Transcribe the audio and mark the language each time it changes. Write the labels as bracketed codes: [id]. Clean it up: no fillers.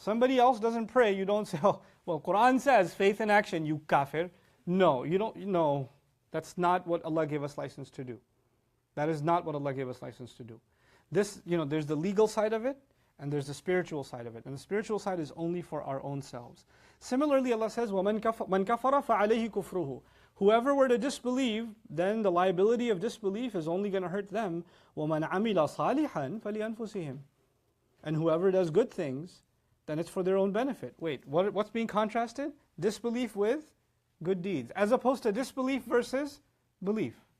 [en] Somebody else doesn't pray, you don't say, oh, well, Quran says faith in action, you kafir. No, you don't, no. That's not what Allah gave us license to do. That is not what Allah gave us license to do. This, there's the legal side of it, and there's the spiritual side of it. And the spiritual side is only for our own selves. [ar] Similarly, Allah says, وَمَنْ كَفَرَ فَعَلَيْهِ كُفْرُهُ. [en] Whoever were to disbelieve, then the liability of disbelief is only going to hurt them. [ar] وَمَنْ عَمِلَ صَالِحًا فَلِأَنفُسِهِمْ. [en] And whoever does good things, then it's for their own benefit. Wait, what's being contrasted? Disbelief with good deeds, as opposed to disbelief versus belief.